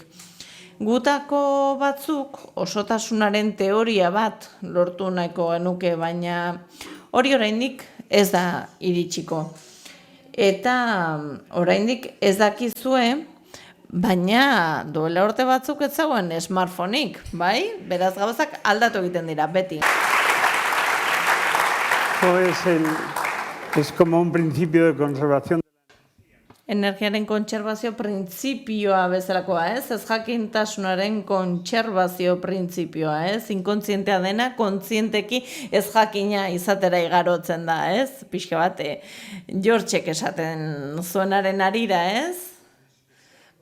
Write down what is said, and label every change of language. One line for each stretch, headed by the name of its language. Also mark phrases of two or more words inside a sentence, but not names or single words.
Basque: Gutako batzuk osotasunaren teoria bat lortu nahiko genuke, baina hori oraindik ez da iritsiko. Eta oraindik ez dakizue, baina duela urte batzuk ez zegoen smartphoneik, bai? Beraz gauzak aldatu egiten dira, beti.
Spanish: Es como un principio de conservación.
Basque: Energiaren kontserbazio printzipioa bezalakoa, ez? Ez jakintasunaren kontserbazio printzipioa, ez? Inkontzientea dena, kontzienteki ez jakina izatera igarotzen da, ez? Pixka bat, Georgek esaten zuenaren arira, ez?